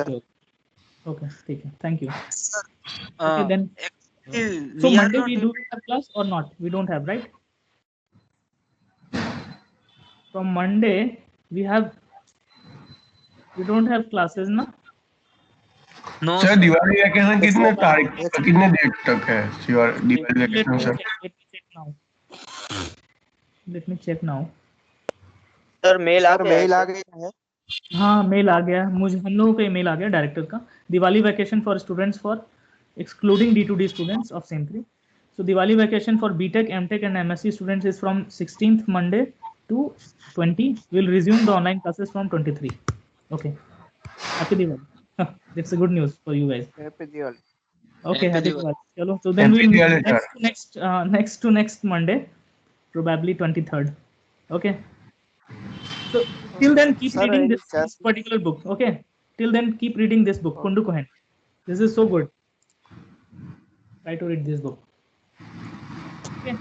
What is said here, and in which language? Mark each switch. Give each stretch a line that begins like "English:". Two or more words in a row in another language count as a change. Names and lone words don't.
English: Okay, okay, take it. Thank you. Sir, Okay, then. actually, So we are Monday not we able. do have class or not? We don't have, right? From Monday we don't have classes, na? No,
Hindi: सर
English: sir.
Hindi: दिवाली वैकेशन
English: Yes,
Hindi: कितने
English: sir.
Hindi: तारीख
English: Yes.
Hindi: कितने डेट तक है दिवाली
English: Let
Hindi: वैकेशन
English: me
Hindi: सर?
English: check. Let me check now. Let me check now.
Hindi: सर मेल आ सर गया है मेल आ सर. गया है. हाँ, मेल आ गया मुझे, हम लोगों का ईमेल आ गया डायरेक्टर का.
English: Diwali vacation for students for excluding D2D students of same 3. So Diwali vacation for BTech, MTech and MSc students is from 16th Monday to 20. We'll resume the online classes from 23. Okay. Happy Diwali. That's a good news for you guys. Happy Diwali. Okay, Happy happy Diwali. Diwali. Chalo, so then हैप्पी we'll meet दिवाली सर. next to next Monday. probably 23rd. Okay. So till then, keep Sir, reading any this chance? particular book. Okay. Till then, keep reading this book, Kundu Cohen. This is so good. Try to read this book. Okay.